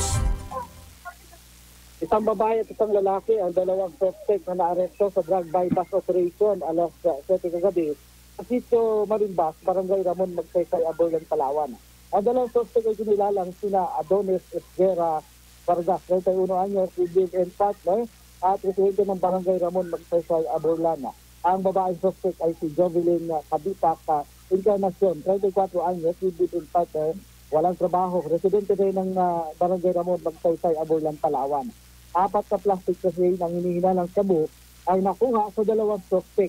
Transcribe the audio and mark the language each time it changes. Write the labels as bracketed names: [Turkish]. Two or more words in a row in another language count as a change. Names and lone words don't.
[Filipino] Isang babae at isang lalaki ang 2 suspect na naaresto sa drug bypass operation alas 7 kagabi sa sitio Marimbas, Barangay Ramon Magsaysay, Aborlan, Palawan. Ang 2 suspect ay kinilalang sina Adonis Esguera Vargas, 31 anyos, [English] live and partner, [Filipino] at residente ng Barangay Ramon Magsaysay, Aborlan. Ang babaeng suspect ay si Jovelyn Kabitak Encarnacion, 34 anyos, [English] live and partner, [Filipino] walang trabaho, residente rin ng Barangay Ramon Magsaysay, Aborlan, Palawan. 4 na plastic kasi ang hinihinalang sabu ay nakuha sa 2 suspect.